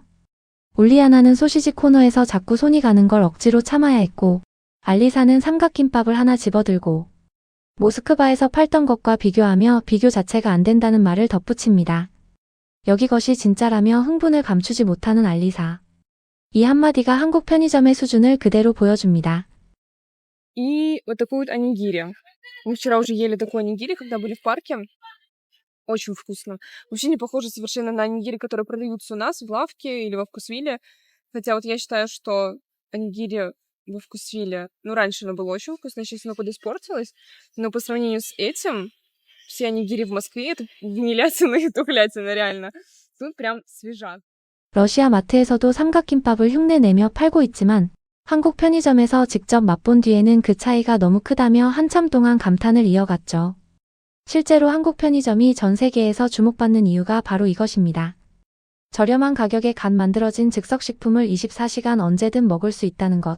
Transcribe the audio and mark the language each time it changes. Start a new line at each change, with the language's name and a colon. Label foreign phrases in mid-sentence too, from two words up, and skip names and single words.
Korean: 울리아나는 소시지 코너에서 자꾸 손이 가는 걸 억지로 참아야 했고 알리사는 삼각김밥을 하나 집어들고 모스크바에서 팔던 것과 비교하며 비교 자체가 안 된다는 말을 덧붙입니다. 여기 것이 진짜라며 흥분을 감추지 못하는 알리사. 이 한마디가 한국 편의점의 수준을 그대로 보여줍니다.
Russian: и вот такую вот онигири. Мы вчера уже ели такой нигири, когда были в парке. Очень вкусно. Вообще не похоже совершенно на нигири, которые продаются у нас в лавке или во Вкусвилле. Хотя вот я считаю, что нигири во Вкусвилле, ну, раньше оно было очень вкусно, сейчас оно подиспортилось. Но по сравнению с этим, все нигири в Москве — это гнилятина и тухлятина, реально. Тут прям свежак.
Korean: 러시아 마트에서도 삼각김밥을 흉내내며 팔고 있지만 한국 편의점에서 직접 맛본 뒤에는 그 차이가 너무 크다며 한참 동안 감탄을 이어갔죠. 실제로 한국 편의점이 전 세계에서 주목받는 이유가 바로 이것입니다. 저렴한 가격에 갓 만들어진 즉석식품을 24시간 언제든 먹을 수 있다는 것.